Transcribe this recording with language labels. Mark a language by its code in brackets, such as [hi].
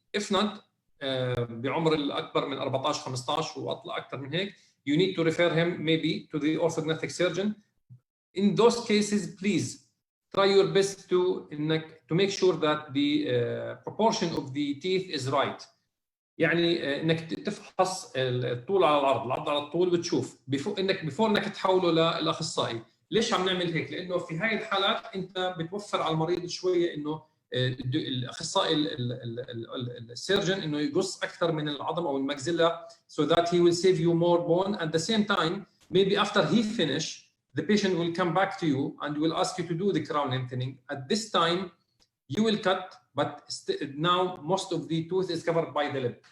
[en] If not, [ar] بعمر الأكبر من 14 15 وأطلع أكثر من هيك, [en] you need to refer him maybe to the orthodontic surgeon. In those cases, please try your best to make sure that the proportion of the teeth is right. [ar] يعني انك تفحص الطول على العرض على الطول وتشوف before انك تحوله للاخصائي. ليش عم نعمل هيك؟ لانه في هاي الحالات انت بتوفر على المريض شويه انه الاخصائي السيرجن انه يقص اكثر من العظم او الماكسيلا, [en] so that he will save you more bone. At the same time, maybe after he finish, the patient will come back to you and will ask you to do the crown lengthening. At this time, you will cut, but now most of the tooth is covered by the lip.